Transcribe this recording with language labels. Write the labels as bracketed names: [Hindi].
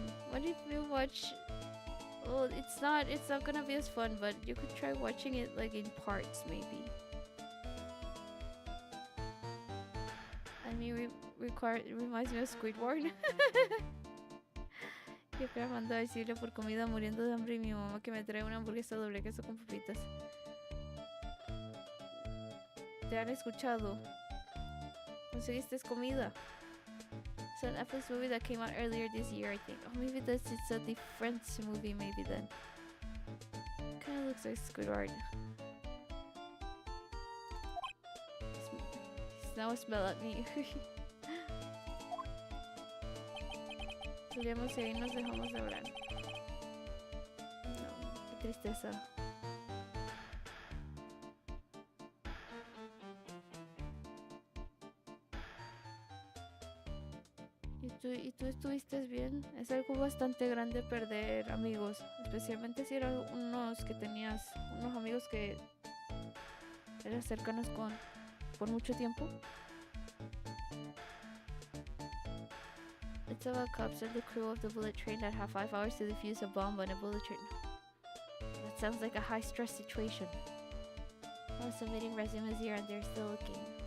[English] What if we watch? Well, it's not gonna be as fun, but you could try watching it like in parts, maybe. I mean, it reminds me of Squidward. [Spanish] Yo clamando a decirle por comida, muriendo de hambre, y mi mamá que me trae una hamburguesa doble queso con papitas. ¿Te han escuchado? ¿Conseguiste comida? [English] It's an Netflix movie that came out earlier this year, I think. Oh, maybe it's a different movie, maybe then. Kinda looks like Squidward. Now smell at me. [Spanish] Solíamos seguir, nos dejamos de hablar. No, qué tristeza. ¿Y tú estuviste bien? Es algo bastante grande perder amigos, especialmente si eran unos que tenías, unos amigos que eras cercanos con por mucho tiempo. [English] It's about cops and the crew of the bullet train that have 5 hours to defuse a bomb on a bullet train. That sounds like a high-stress situation. I was submitting resumes here and they're still looking.